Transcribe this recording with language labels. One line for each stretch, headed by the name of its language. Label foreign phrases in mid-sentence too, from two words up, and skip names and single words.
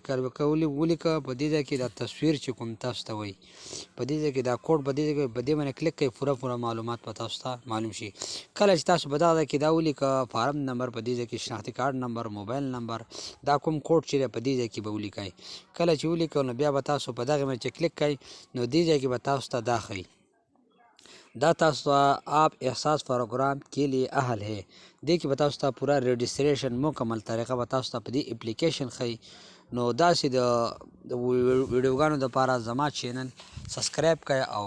Pashto: که ولیکه په دې ځای کې دا تصویر چې کوم تاسو ته وایي په دې ځای کې دا کوډ په دې ځای کې په دې باندې کلیک کړئ، پوره معلومات به تاسو ته معلوم شي. کله چې تاسو په دغه ځای کې دا ولیکه فارم نمبر، په دې ځای کې شناختی کارډ نمبر، موبایل نمبر، دا کوم کوډ چې دی په دې ځای کې به ولیکئ. کله چې ولیکئ نو بیا به تاسو په دغه باندې چې کلیک کړئ نو دې ځای کې به تاسو ته دا ښیي، دا تاسو ته
Urdu: آپ احساس پروګرام کے لیے اہل ہے.
Pashto: دې کې به تاسو ته پوره رجسټریشن مکمل طریقه به تاسو ته په دې اپلیکیشن ښیي. نو داسې د ویډیوګانو دپاره زما چینل سبسکرایب کړئ او